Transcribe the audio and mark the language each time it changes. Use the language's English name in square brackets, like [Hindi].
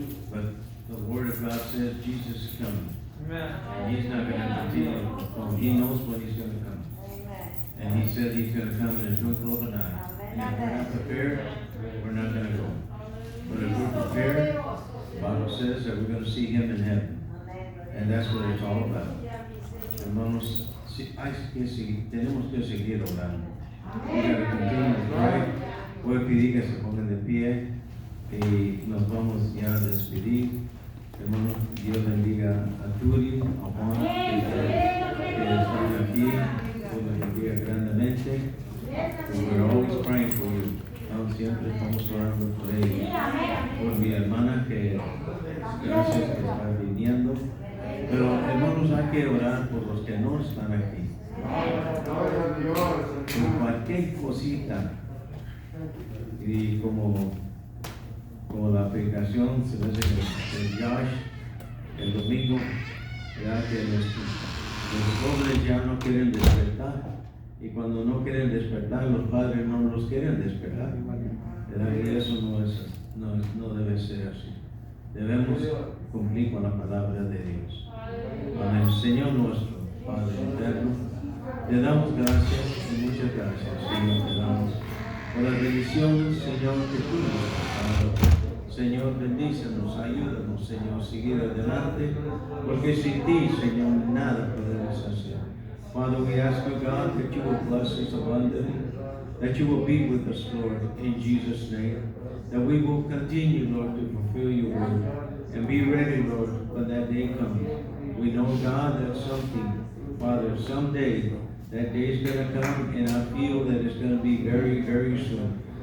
[English] But the Word of God says Jesus is coming. And He's not going to continue to postpone. He knows when He's going to come. And He said He's going to come in a twinkle of an eye. And if we're not prepared, we're not going to go. But if we're prepared, the Bible says that we're going to see Him in heaven. And that's what it's all about. [Spanish] Hermanos, tenemos que seguir orando. [English] We got to continue to pray. [Spanish] Voy a pedir que se pongan de pie y nos vamos ya a despedir. Hermanos, Dios bendiga a Turi, a Juan, que están aquí. Dios les bendiga grandemente. [English] We're always praying for you. [Spanish] Siempre estamos orando por ellos. Por mi hermana, que gracias que está viniendo. Pero hermanos, hay que orar por los que no están aquí. Por cualquier cosita. Y como la aplicación se ve de Josh el domingo, ya que los jóvenes ya no quieren despertar. Y cuando no quieren despertar, los padres no los quieren despertar. Y eso no debe ser así. Debemos cumplir con la palabra de Dios. Amén. Señor nuestro, Padre eterno, te damos gracias y muchas gracias, Señor, te damos por las bendiciones, Señor, que tú nos has dado. Señor, bendícenos, ayúdanos, Señor, seguir adelante, porque sin ti, Señor, nada podemos hacer. [English] Father, we ask you, God, that you will bless us abundantly, that you will be with us, Lord, in Jesus' name, that we will continue, Lord, to fulfill your word, and be ready, Lord, when that day comes. We know, God, that something, Father, someday, that day is going to come, and I feel that it's going to be very, very soon.